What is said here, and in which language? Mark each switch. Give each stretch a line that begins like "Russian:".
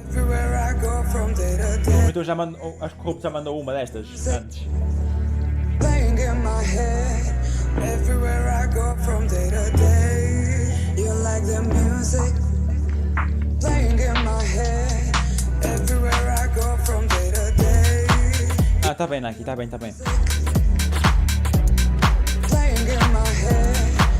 English: Everywhere I go from day to day.
Portuguese: Então acho que o Rope já mandou uma destas antes.
English: Playing in my head. Everywhere I go from day to day. You like the music playing in my head. Everywhere I go from day to day.
Portuguese: Tá bem, Naki, tá bem.
English: Playing in my head.